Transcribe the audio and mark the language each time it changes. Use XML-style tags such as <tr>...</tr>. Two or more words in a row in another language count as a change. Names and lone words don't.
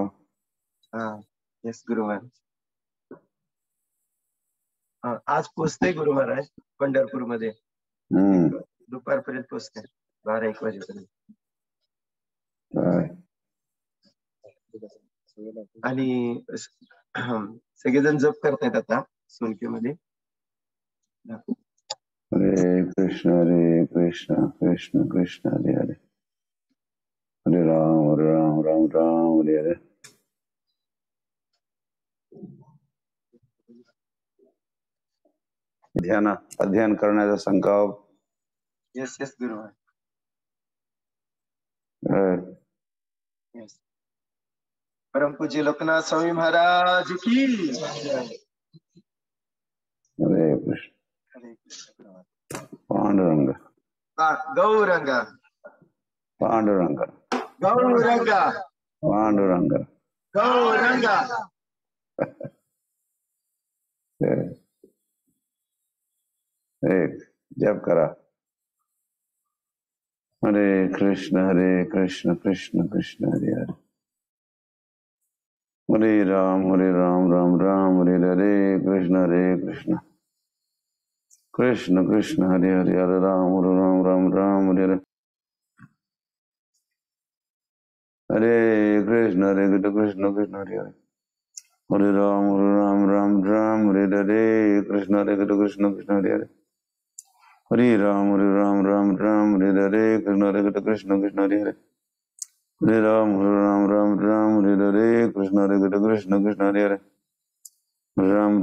<mr>यस गुरु महाराज आज पोचते गुरु महाराज पंढरपूर मध्ये दुपारपर्यंत पोचते 12-1 वाजेपर्यंत आणि सगळेजण जप करतायत आता सोनकीमध्ये</mr> <sa>हरे कृष्ण कृष्ण कृष्ण हरे हरे हरे राम राम हरे हरे</sa> <mr>अध्ययन करण्याचा संकल्प</mr> <en>yes yes</en> <mr>गुरु यस परम पूज्य लोकनाथ स्वामी महाराज की हरे कृष्ण पांडुरंग गौरंग पांडुरंग गौरंग पांडुरंग गौरंग एक जप करा</mr> <sa>हरे कृष्ण कृष्ण कृष्ण हरे हरे हरे राम राम राम हरे हरे कृष्ण कृष्ण कृष्ण हरे हरे हरे राम राम राम हरे हरे हरे कृष्ण हरे कृष्ण कृष्ण हरे हरे हरे राम हरे हरे कृष्ण हरे कृष्ण कृष्ण हरे हरे हरे राम हरे हरे कृष्ण हरे कृष्ण कृष्ण हरे हरे हरे राम हरे हरे कृष्ण हरे कृष्ण कृष्ण हरे हरे राम</sa>